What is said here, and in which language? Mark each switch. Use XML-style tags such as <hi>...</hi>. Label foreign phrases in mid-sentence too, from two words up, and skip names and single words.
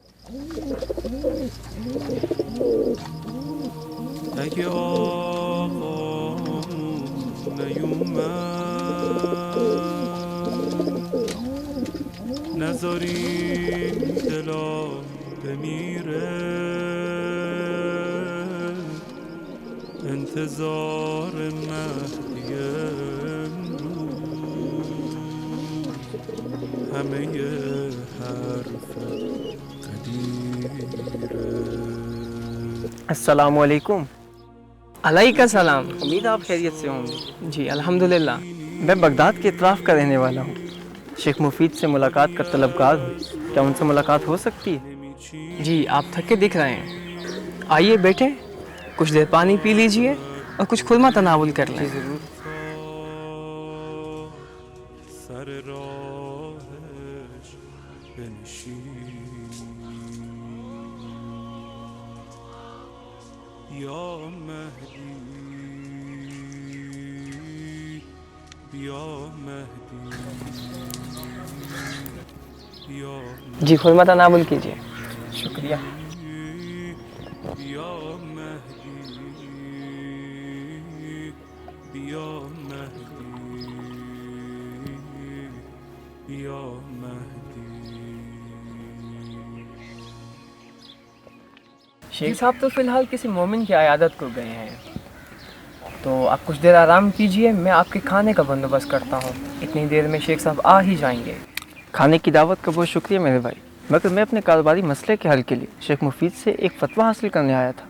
<fa>اگه آقامون نیومد نذاریم دلا بمیره انتظار مهدی امروز همه حرف قدیره.</fa> <ar>السلام علیکم. علیکم السلام.</ar> <ur>امید آپ خیریت سے ہوں گے. جی الحمدللہ. میں بغداد کے اطراف کا رہنے والا ہوں. شیخ مفید سے ملاقات کا طلبگار ہوں. کیا ان سے ملاقات ہو سکتی ہے؟ جی آپ تھکے دکھ رہے ہیں. آئیے بیٹھے کچھ دیر پانی پی لیجئے اور کچھ خرما تناول کر لیں. ضرور.</ur> <fa>سر راهش بنشین یا مهدی یا مهدی یا</fa> <ur>جی خرما تناول کیجئے. شکریہ.</ur> <fa>یا مهدی یا مهدی یا مهدی.</fa> <ur>شیخ صاحب تو فی الحال کسی مومن کی عیادت کو گئے ہیں، تو آپ کچھ دیر آرام کیجئے، میں آپ کے کھانے کا بندوبست کرتا ہوں. اتنی دیر میں شیخ صاحب آ ہی جائیں گے. کھانے کی دعوت کا بہت شکریہ میرے بھائی، مگر میں اپنے کاروباری مسئلے کے حل کے لیے شیخ مفید سے ایک فتویٰ حاصل کرنے آیا تھا.</ur>